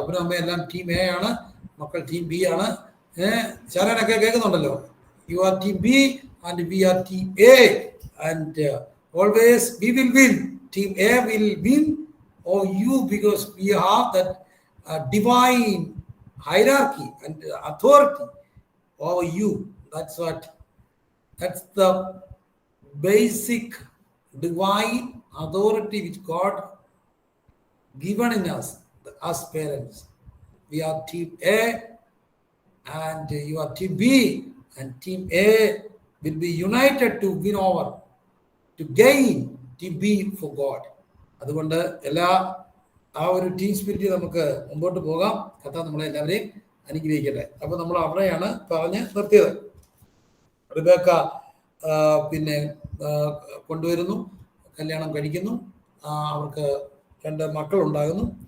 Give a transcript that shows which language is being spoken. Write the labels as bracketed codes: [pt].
[ml] അപ്പനും അമ്മയും എല്ലാം ടീം എ ആണ്, മക്കൾ ടീം ബി ആണ്. ശാരനൊക്കെ കേൾക്കുന്നുണ്ടല്ലോ. [en] You are team B and we are team A and always we will win. Team A will win or you, because we have that divine hierarchy and authority over you. That's the basic divine authority which God given in us as parents. We are team A and you are team B, and team A will be united to win over, to gain team B for God. [ml] അതുകൊണ്ട് ആ ഒരു team spirit നമുക്ക് മുമ്പോട്ട് പോകാം. കർത്താവ് നമ്മളെ എല്ലാവരെയും അനുഗ്രഹിക്കട്ടെ. അപ്പൊ നമ്മൾ അവിടെയാണ് പറഞ്ഞ് നിർത്തിയത്. റിബേക്ക പിന്നെ കൊണ്ടുവരുന്നു, കല്യാണം കഴിക്കുന്നു, അവർക്ക് 2 മക്കളുണ്ടാകുന്നു.